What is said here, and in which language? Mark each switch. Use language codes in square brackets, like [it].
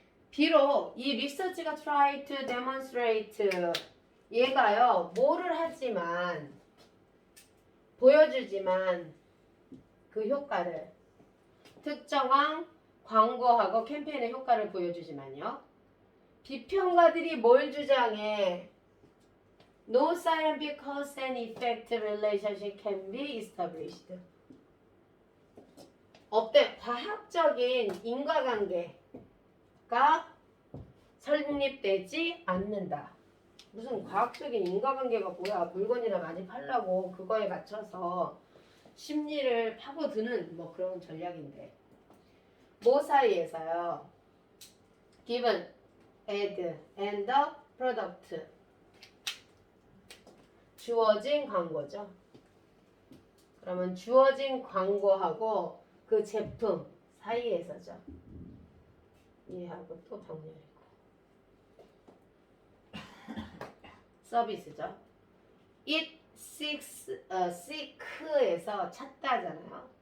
[ko] 비록 이 리서치가 [en] try to demonstrate [ko] 얘가요 뭐를 하지만 보여주지만 그 효과를 특정한 광고하고 캠페인의 효과를 보여주지만요. 비평가들이 뭘 주장해? [en] No scientific cause and effect relationship can be established. [ko] 없대. 과학적인 인과관계가 설립되지 않는다. 무슨 과학적인 인과관계가 뭐야? 물건이나 많이 팔라고 그거에 맞춰서 심리를 파고드는 뭐 그런 전략인데. 뭐 사이에서요? [en] Given, ad, and the product. [ko] 주어진 광고죠. 그러면 주어진 광고하고 그 제품 사이에서죠. 이해하고 또 정리하고. 서비스죠. [en] It seek에서 [ko] 찾다잖아요.